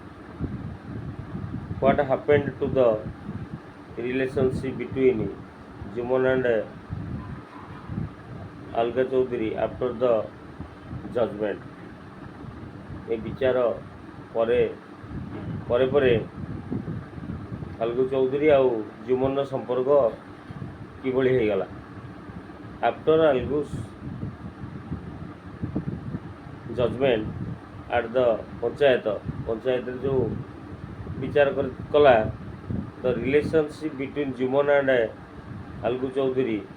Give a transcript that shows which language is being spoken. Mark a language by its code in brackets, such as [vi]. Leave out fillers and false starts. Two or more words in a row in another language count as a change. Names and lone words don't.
[en] what happened to the relationship between Juman and Alga Choudhury after the judgment। [or] ଏ ବିଚାର ପରେ ପରେ ଆଲଗୁ ଚୌଧୁରୀ ଆଉ ଜୁମନର ସମ୍ପର୍କ କିଭଳି ହେଇଗଲା? [en] after Algu's judgment at the [or] ପଞ୍ଚାୟତରେ ଯେଉଁ ବିଚାର କଲା, [en] the relationship between Juman and Algu Chaudhary